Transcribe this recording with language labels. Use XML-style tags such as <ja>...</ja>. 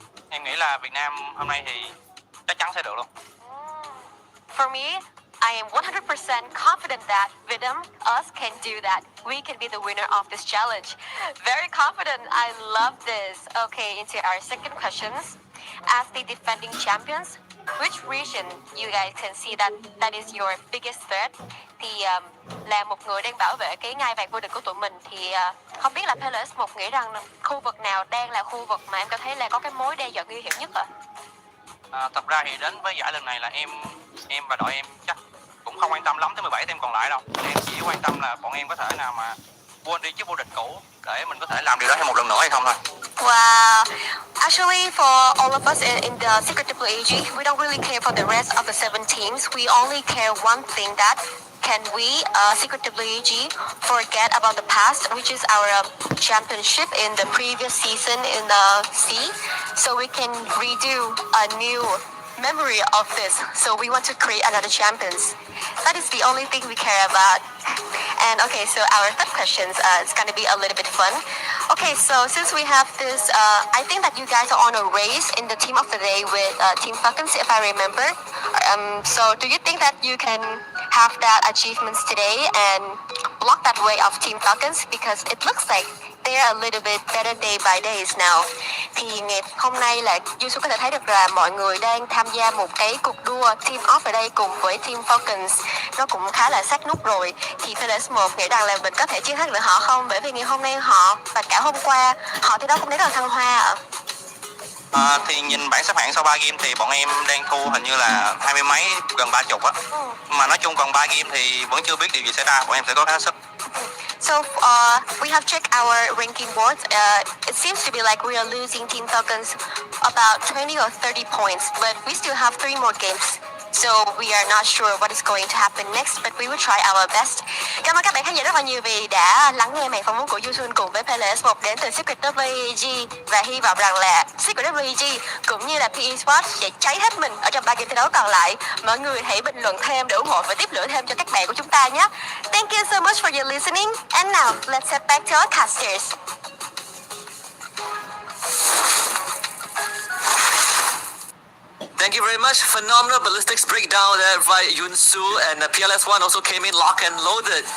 <vi>Em nghĩ là Việt Nam hôm nay thì chắc chắn sẽ được luôn.</vi> <en>For me, I am 100% confident that Vietnam, us can do that. We can be the winner of this challenge. Very confident. I love this. Okay, into our second questions. As the defending champions, which region you guys can see that is your biggest threat?</en> <vi>Thì là một người đang bảo vệ cái ngai vàng vô địch của tụi mình thì không biết là PLS1 nghĩ rằng khu vực nào đang là khu vực mà em cảm thấy là có cái mối đe dọa nguy hiểm nhất ạ? Thật ra thì đến với giải lần này là em và đội em chắc cũng không quan tâm lắm tới 17 team còn lại đâu. Em chỉ quan tâm là bọn em có thể nào mà quên đi chiếc vô địch cũ để mình có thể làm điều đó thêm một lần nữa hay không thôi.</vi> <en>Wow. Actually, for all of us in the Secret WAG, we don't really care for the rest of the 7 teams. We only care one thing, that can we, Secret WAG, forget about the past, which is our championship in the previous season in the sea, so we can redo a new memory of this. So we want to create another champions. That is the only thing we care about. And okay, so our third questions, it's going to be a little bit fun. Okay, so since we have this, I think that you guys are on a race in the team of the day with Team Falcons, if I remember. So do you think that you can have that achievements today and block that way of Team Falcons? Because it looks like they're a little bit better day by days now.</en> <vi>Thì ngày hôm nay là Yusu có thể thấy được là mọi người đang tham gia một cái cuộc đua team off ở đây cùng với team Falcons. Nó cũng khá là sát nút rồi. Thì FFWS nghĩ rằng là mình có thể chiến thắng được họ không? Bởi vì ngày hôm nay họ và cả hôm qua họ thi đấu cũng rất là thăng hoa ạ. Thì nhìn bảng xếp hạng sau 3 game thì bọn em đang thua hình như là 20 mấy, gần 30 á. Mà nói chung còn 3 game thì vẫn chưa biết điều gì xảy ra, bọn em sẽ có khá sức.</vi> <en>So we have checked our ranking boards. It seems to be like we are losing Team Falcons about 20 or 30 points, but we still have 3 more games. So we are not sure what is going to happen next, but we will try our best.</en> <vi>Cảm ơn các bạn khán giả rất là nhiều vì đã lắng nghe màn phỏng vấn của Yusun cùng với FFWS đến từ Secret WAG, và hy vọng rằng là Secret WAG cũng như là PE Sports sẽ cháy hết mình ở trong 3 game thi đấu còn lại. Mọi người hãy bình luận thêm để ủng hộ và tiếp lửa thêm cho các bạn của chúng ta nhé.</vi> <en>Thank you so much for your listening. And now let's head back to our casters. Thank you very much. Phenomenal ballistics breakdown there by Yunsu, and PLS1 also came in lock and loaded.</en>